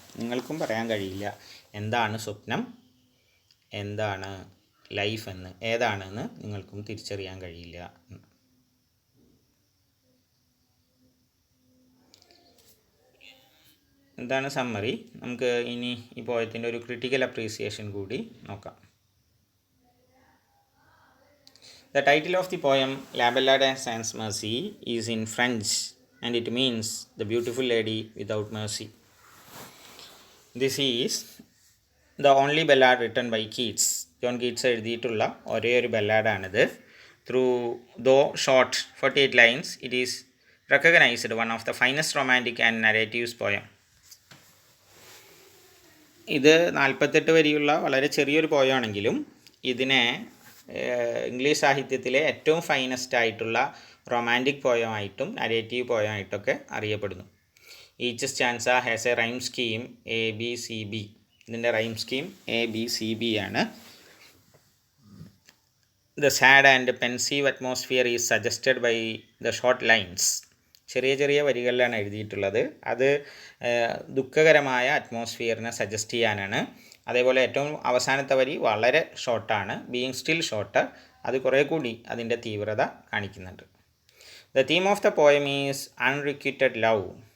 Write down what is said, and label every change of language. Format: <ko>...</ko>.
<ml>നിങ്ങൾക്കും പറയാൻ കഴിയില്ല എന്താണ് സ്വപ്നം, എന്താണ് ലൈഫ് എന്ന്, ഏതാണെന്ന് നിങ്ങൾക്കും തിരിച്ചറിയാൻ കഴിയില്ല. എന്താണ് സമ്മറി? നമുക്ക് ഇനി ഈ പോയത്തിൻ്റെ ഒരു ക്രിട്ടിക്കൽ അപ്രീസിയേഷൻ കൂടി നോക്കാം.</ml> <en>The title of the poem La Ballade sans Mercy is in French and it means the beautiful lady without mercy. This is the only ballad written by Keats.</en> <ml>John Keats എഴുതിയിട്ടുള്ള ഒരേ ഒരു ബല്ലാഡാണിത്.</ml> <en>though short 48 lines, it is recognized one of the finest romantic and narratives poem.</en> <ml>ഇത് 48 വരിയുള്ള വളരെ ചെറിയൊരു പോയമാണെങ്കിലും ഇതിനെ English സാഹിത്യത്തിലെ ഏറ്റവും finest ആയിട്ടുള്ള റൊമാൻറ്റിക് പോയമായിട്ടും നരേറ്റീവ് പോയമായിട്ടൊക്കെ അറിയപ്പെടുന്നു.</ml> <en>Each stanza has a rhyme scheme ABCB.</en> <ml>ഇതിൻ്റെ റൈം സ്കീം ABCB ആണ്.</ml> <en>The sad and pensive atmosphere is suggested by the short lines.</en> <ml>ചെറിയ ചെറിയ വരികളിലാണ് എഴുതിയിട്ടുള്ളത്. അത് ദുഃഖകരമായ അറ്റ്മോസ്ഫിയറിനെ സജസ്റ്റ് ചെയ്യാനാണ്. അതേപോലെ ഏറ്റവും അവസാനത്തെ വരി വളരെ ഷോർട്ടാണ്,</ml> <en>Being still shorter.</en> <ml>അത് കുറേ കൂടി അതിൻ്റെ തീവ്രത കാണിക്കുന്നുണ്ട്.</ml> <en>The theme of the poem is unrequited love.</en>